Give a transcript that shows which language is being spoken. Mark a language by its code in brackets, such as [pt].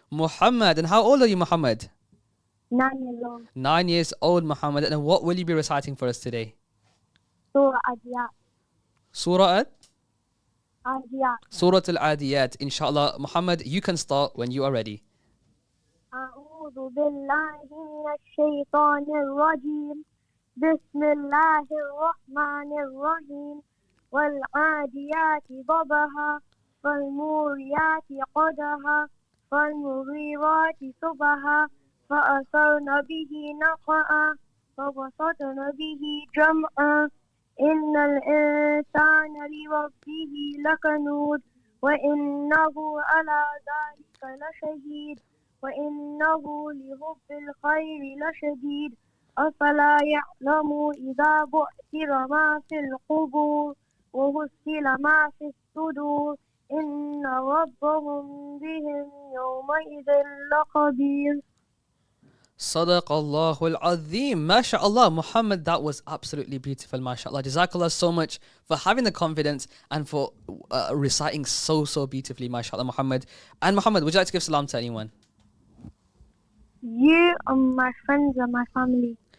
[en] Muhammad. And how old are you, Muhammad? 9 years old. 9 years old, Muhammad. And what will you be reciting for us today? Surah Adiyat. Surah Adiyat. Surah Al-Adiyat. Inshallah, Muhammad, you can start when you are ready. [ar] أعوذ بالله من الشيطان الرجيم. بسم الله الرحمن الرحيم. والعاديات ضبها فالموريات قدها فالمغيرات صبها فأثرن به نقعا فوسطن به جمعا إن الإنسان لربه لكنود وإنه على ذلك لشهيد وإنه لحب الخير لشديد أفلا يعلم إذا بعثر ما في القبور وحصل ما في الصدور إن ربهم بهم يومئذ لخبير. Sadaqallahu al-Azim. [en] MashaAllah, Muhammad, that was absolutely beautiful. MashaAllah. Jazakallah so much for having the confidence and for reciting so beautifully. MashaAllah, Muhammad. And Muhammad, would you like to give salam to anyone? You are my friends and my family.